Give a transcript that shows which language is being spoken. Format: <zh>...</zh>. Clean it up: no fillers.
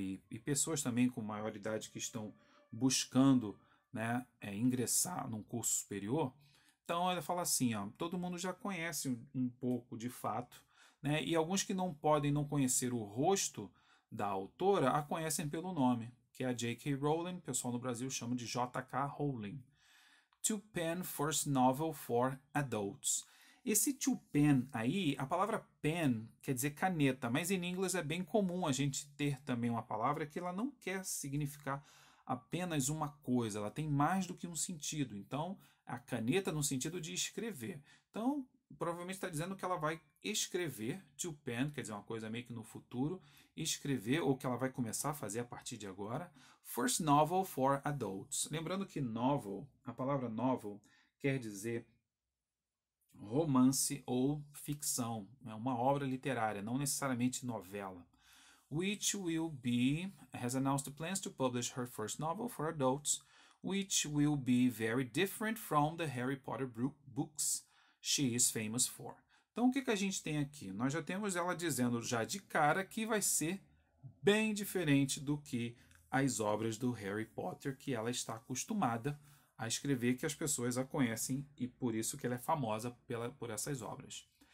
<pt>E pessoas também com maior idade que estão buscando, né, ingressar num curso superior. Então ela fala assim, ó, todo mundo já conhece um pouco de fato, né? E alguns que não podem não conhecer o rosto da autora a conhecem pelo nome. que é a J.K. Rowling, o pessoal no Brasil chama de J.K. Rowling.</pt> <en>To pen first novel for adults.</en> <pt>Esse to pen aí, a palavra pen quer dizer caneta, mas em inglês é bem comum a gente ter também uma palavra que ela não quer significar apenas uma coisa, ela tem mais do que um sentido. Então, a caneta no sentido de escrever. Então, provavelmente está dizendo que ela vai escrever, to pen, quer dizer uma coisa meio que no futuro, escrever, ou que ela vai começar a fazer a partir de agora,</pt> <en>first novel for adults.</en> <pt>Lembrando que novel, a palavra novel quer dizer romance ou ficção, é uma obra literária, não necessariamente novela.</pt> <en>Which will be, has announced plans to publish her first novel for adults, which will be very different from the Harry Potter books she is famous for.</en> <pt>Então, o que a gente tem aqui? Nós já temos ela dizendo já de cara que vai ser bem diferente do que as obras do Harry Potter que ela está acostumada a escrever, que as pessoas a conhecem e por isso que ela é famosa por essas obras.</pt>